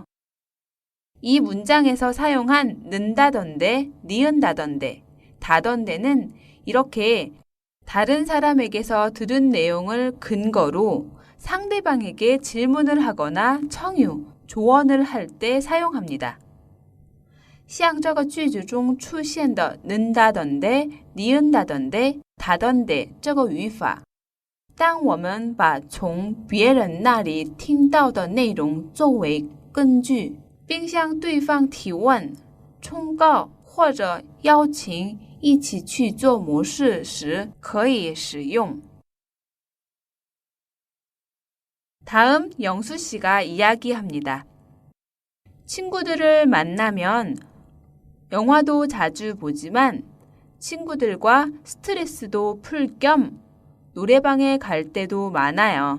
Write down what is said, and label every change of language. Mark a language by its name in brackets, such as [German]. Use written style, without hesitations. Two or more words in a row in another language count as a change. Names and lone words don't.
[Korean] 이 문장에서 사용한 는다던데, 니은다던데, 다던데는 이렇게 다른 사람에게서 들은 내용을 근거로 상대방에게 질문을 하거나 청유, 조언을 할 때 사용합니다. [Chinese] 像这个句子中出现的能大等的、니은大等的、大等的这个语法，当我们把从别人那里听到的内容作为根据，并向对方提问、忠告或者邀请一起去做某事时可以使用。 [Korean] 다음 영수 씨가 이야기합니다. 친구들을 만나면 영화도 자주 보지만 친구들과 스트레스도 풀 겸 노래방에 갈 때도 많아요.